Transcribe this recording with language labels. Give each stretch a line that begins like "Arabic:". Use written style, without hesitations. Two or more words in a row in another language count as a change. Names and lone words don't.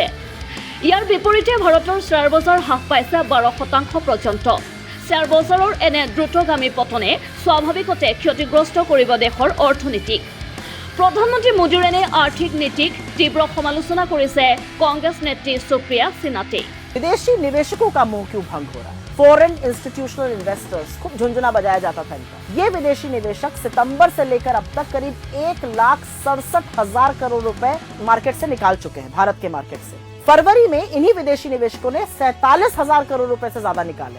Assamese: ইয়াৰ বিপৰীতে ভাৰতৰ শ্বেয়াৰ বজাৰ হ্ৰাস পাইছে 12% পৰ্যন্ত। শ্বেয়াৰ বজাৰৰ এনে দ্ৰুতগামী পতনে স্বাভাৱিকতে ক্ষতিগ্ৰস্ত কৰিব দেশৰ অৰ্থনীতিক। প্ৰধানমন্ত্ৰী মোদীৰ এনে আৰ্থিক নীতিক তীব্ৰ সমালোচনা কৰিছে কংগ্ৰেছ নেত্ৰী সুপ্रिया सिन्हाते।
Hindi: विदेशी निवेशकों का मुंह क्यों भंग हो रहा है?
English: foreign institutional investors,
Hindi: खूब झुंझुना बजाया जाता था इनका। ये विदेशी निवेशक सितंबर से लेकर अब तक करीब 1,67,000 करोड़ रुपए मार्केट से निकाल चुके हैं, भारत के मार्केट से। फरवरी में इन्हीं विदेशी निवेशकों ने 47,000 करोड़ रुपए से ज्यादा निकाले।